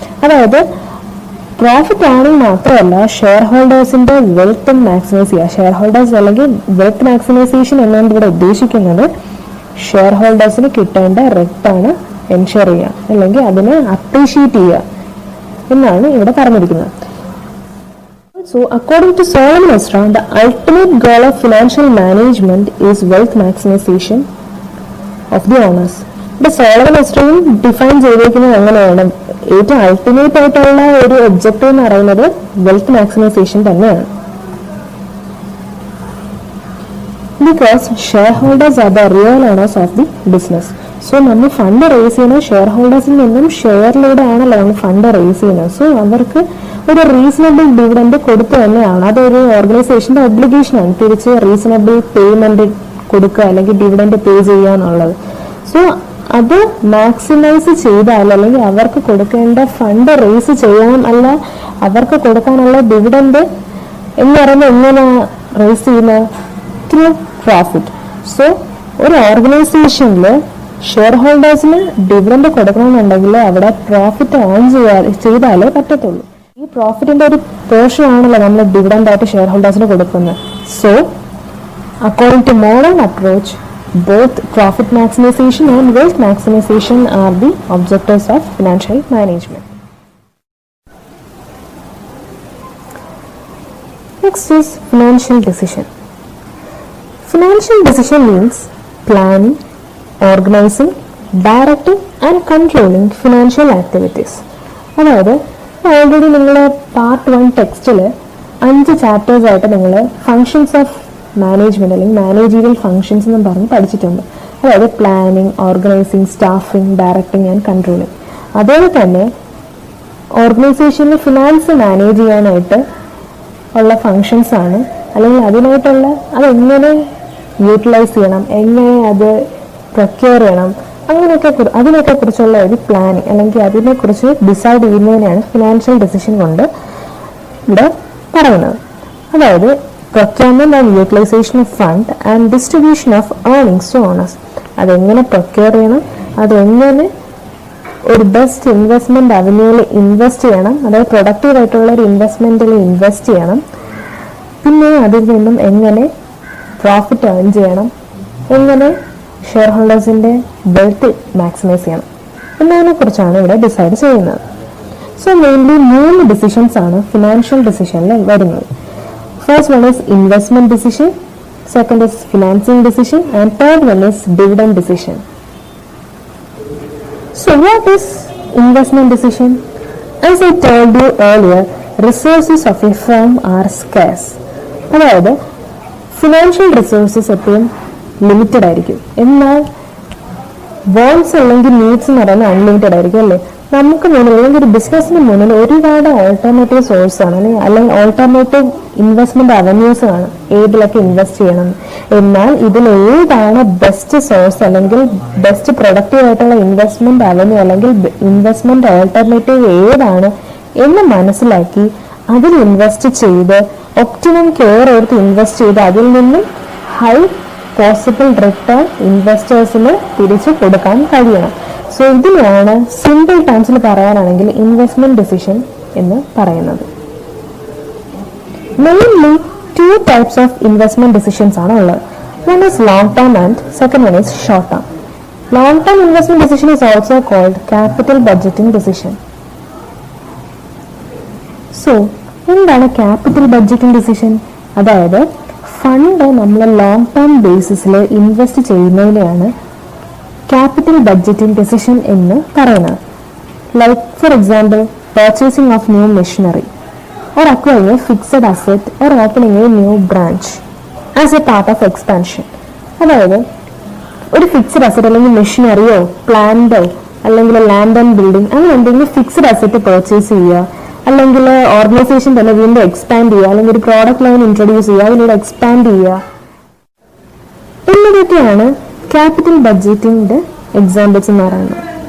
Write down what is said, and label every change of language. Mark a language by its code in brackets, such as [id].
[ml] അതായത് profit earning മാത്രമല്ല, share ഹോൾഡേഴ്സിന്റെ wealth maximise ചെയ്യുക. ഷെയർ ഹോൾഡേഴ്സ് അല്ലെങ്കിൽ വെൽത്ത് മാക്സിമൈസേഷൻ എന്നുകൊണ്ട് ഇവിടെ ഉദ്ദേശിക്കുന്നത് ഷെയർ ഹോൾഡേഴ്സിന് കിട്ടേണ്ട റിട്ടേൺ എൻഷുർ ചെയ്യുക അല്ലെങ്കിൽ അതിനെ അപ്രീഷിയേറ്റ് ചെയ്യുക എന്നാണ് ഇവിടെ പറഞ്ഞിരിക്കുന്നത്. [en] So, according to Solomon Astra, the ultimate goal of financial management is wealth maximization of the owners. [ml] ഇവിടെ സോളമൻ എസ്ട്രയും ഡിഫൈൻ ചെയ്തിരിക്കുന്നത് എങ്ങനെയാണ്? ഏറ്റവും അൾട്ടിമേറ്റ് ആയിട്ടുള്ള ഒരു ഒബ്ജക്റ്റീവ് എന്ന് പറയുന്നത് വെൽത്ത് മാക്സിമൈസേഷൻ തന്നെയാണ്. [en] Because share holders are the real owners of the business. [ml] So നമ്മൾ ഫണ്ട് റേസ് ചെയ്യുന്നത് ഷെയർ ഹോൾഡേഴ്സിൽ നിന്നും ഷെയറിലൂടെ ആണല്ലോ നമ്മൾ ഫണ്ട് റേസ് ചെയ്യുന്നത്. സോ അവർക്ക് ഒരു റീസണബിൾ ഡിവിഡൻഡ് കൊടുത്തു തന്നെയാണ്. അതൊരു ഓർഗനൈസേഷന്റെ ഒബ്ലിഗേഷനാണ് തിരിച്ച് റീസണബിൾ പേയ്മെന്റ് കൊടുക്കുക അല്ലെങ്കിൽ ഡിവിഡൻഡ് പേ ചെയ്യുക എന്നുള്ളത്. സോ അത് മാക്സിമൈസ് ചെയ്താൽ അല്ലെങ്കിൽ അവർക്ക് കൊടുക്കേണ്ട ഫണ്ട് റേസ് ചെയ്യാൻ അല്ല അവർക്ക് കൊടുക്കാനുള്ള ഡിവിഡൻഡ് എന്ന് പറയുന്നത് എങ്ങനെ റേസ് ചെയ്യുന്നത്? Through profit. സോ ഒരു ഓർഗനൈസേഷനിൽ ഷെയർ ഹോൾഡേഴ്സിന് ഡിവിഡൻഡ് കൊടുക്കണമെന്നുണ്ടെങ്കിൽ അവിടെ പ്രോഫിറ്റ് ഏൺ ചെയ്താലേ പറ്റത്തുള്ളൂ. ഈ പ്രോഫിറ്റിന്റെ ഒരു പോർഷൻ ആണല്ലോ നമ്മൾ ഡിവിഡൻഡ് ആയിട്ട് ഷെയർ ഹോൾഡേഴ്സിന് കൊടുക്കുന്നത്. [en] So according to modern approach, both profit maximization and wealth maximization are the objectives of financial management. Next is financial decision. Financial decision means planning, organizing, directing and controlling financial activities. [ml] അതായത് already നിങ്ങൾ part 1 ടെക്സ്റ്റിൽ 5 chapters ആയിട്ട് നിങ്ങൾ functions of management അല്ലെങ്കിൽ managerial functions എന്നും പറഞ്ഞ് പഠിച്ചിട്ടുണ്ട്. [en] അതായത് planning, organizing, staffing, directing and controlling. [ml] അതുപോലെ തന്നെ ഓർഗനൈസേഷനിൽ ഫിനാൻസ് മാനേജ് ചെയ്യാനായിട്ട് ഉള്ള ഫങ്ഷൻസ് ആണ്, അല്ലെങ്കിൽ അതിനായിട്ടുള്ള അതെങ്ങനെ യൂട്ടിലൈസ് ചെയ്യണം, എങ്ങനെ അത് പ്രൊക്യൂർ ചെയ്യണം, അതിനൊക്കെ കുറിച്ചുള്ള ഒരു പ്ലാനിങ് അല്ലെങ്കിൽ അതിനെക്കുറിച്ച് ഡിസൈഡ് ചെയ്യുന്നതിനെയാണ് ഫിനാൻഷ്യൽ ഡിസിഷൻ കൊണ്ട് ഇവിടെ പറയുന്നത്. [en] അതായത് procurement and utilization of fund and distribution of earnings to owners. [ml] അതെങ്ങനെ പ്രൊക്യൂർ ചെയ്യണം, അതെങ്ങനെ ഒരു ബെസ്റ്റ് ഇൻവെസ്റ്റ്മെന്റ് അവന്യൂവിൽ ഇൻവെസ്റ്റ് ചെയ്യണം, അതായത് പ്രൊഡക്റ്റീവ് ആയിട്ടുള്ള ഒരു ഇൻവെസ്റ്റ്മെന്റിൽ ഇൻവെസ്റ്റ് ചെയ്യണം, പിന്നെ അതിൽ നിന്നും എങ്ങനെ പ്രോഫിറ്റ് ഏൺ ചെയ്യണം, എങ്ങനെ ഷെയർ ഹോൾഡേഴ്സിന്റെ വെൽത്ത് മാക്സിമൈസ് ചെയ്യണം എന്നതിനെ കുറിച്ചാണ് ഇവിടെ ഡിസൈഡ് ചെയ്യുന്നത്. സോ മെയിൻലി 3 ഡിസിഷൻസ് ആണ് ഫിനാൻഷ്യൽ ഡിസിഷനിൽ വരുന്നത്. [en] First one is investment decision, second is financing decision, and third one is dividend decision. So what is investment decision? As I told you earlier, resources of a firm are scarce. [ml] അതായത് financial resources എപ്പോഴും limited ആയിരിക്കും. എന്നാൽ വോൺസ് അല്ലെങ്കിൽ needs എന്ന് പറയുന്നത് unlimited ആയിരിക്കും അല്ലേ? നമുക്ക് മുന്നിൽ അല്ലെങ്കിൽ ഒരു ബിസിനസ്സിന് മുന്നിൽ ഒരുപാട് ഓൾട്ടർനേറ്റീവ് സോഴ്സ് ആണ് അല്ലെങ്കിൽ ഓൾട്ടർനേറ്റീവ് ഇൻവെസ്റ്റ്മെന്റ് അവന്യൂസ് ആണ് ഏതിലൊക്കെ ഇൻവെസ്റ്റ് ചെയ്യണം. എന്നാൽ ഇതിൽ ഏതാണ് ബെസ്റ്റ് സോഴ്സ് അല്ലെങ്കിൽ ബെസ്റ്റ് പ്രൊഡക്റ്റീവ് ആയിട്ടുള്ള ഇൻവെസ്റ്റ്മെന്റ് അവന്യൂ അല്ലെങ്കിൽ ഇൻവെസ്റ്റ്മെന്റ് ഓൾട്ടർനേറ്റീവ് ഏതാണ് എന്ന് മനസ്സിലാക്കി അതിൽ ഇൻവെസ്റ്റ് ചെയ്ത് ഒപ്റ്റിമം കെയർ എടുത്ത് ഇൻവെസ്റ്റ് ചെയ്ത് അതിൽ നിന്നും ഹൈ പോസിബിൾ റിട്ടേൺ ഇൻവെസ്റ്റേഴ്സിന് തിരിച്ചു കൊടുക്കാൻ കഴിയണം. സോ ഇതിനെയാണ് സിമ്പിൾ ടേംസിൽ പറയാനാണെങ്കിൽ ഇൻവെസ്റ്റ്മെന്റ് ഡിസിഷൻ എന്ന് പറയുന്നത്. [en] mainly 2 types of investment decisions [ml] ആണ് ഉള്ളത്. [en] One is long term and second one is short term. Long term investment decision is also called capital budgeting decision. [ml] So എന്താണ് ക്യാപിറ്റൽ ബഡ്ജറ്റിംഗ് ഡിസിഷൻ? അതായത് fund നമ്മൾ long term ബേസിസിൽ invest ചെയ്യുന്നതിനെയാണ് capital budgeting decision എന്ന് പറയുന്നത്. [en] Like for example purchasing of new machinery or acquiring a fixed asset or opening a new branch as a part of expansion. [ml] അതായത് ഒരു fixed asset അല്ലെങ്കിൽ മെഷീനറിയോ പ്ലാന്റോ അല്ലെങ്കിൽ land and building അങ്ങനെ എന്തെങ്കിലും fixed asset purchase ചെയ്യുക, അല്ലെങ്കിൽ ഓർഗനൈസേഷൻ തന്നെ വീണ്ടും എക്സ്പാൻഡ് ചെയ്യുക, അല്ലെങ്കിൽ ഒരു പ്രോഡക്റ്റ് ലൈൻ ഇൻട്രൊഡ്യൂസ് ചെയ്യുക, അതിലൂടെ എക്സ്പാൻഡ് ചെയ്യുക എന്നിവയൊക്കെയാണ് ക്യാപിറ്റൽ ബഡ്ജറ്റിംഗിന്റെ എക്സാമ്പിൾസ് എന്ന് പറയുന്നത്.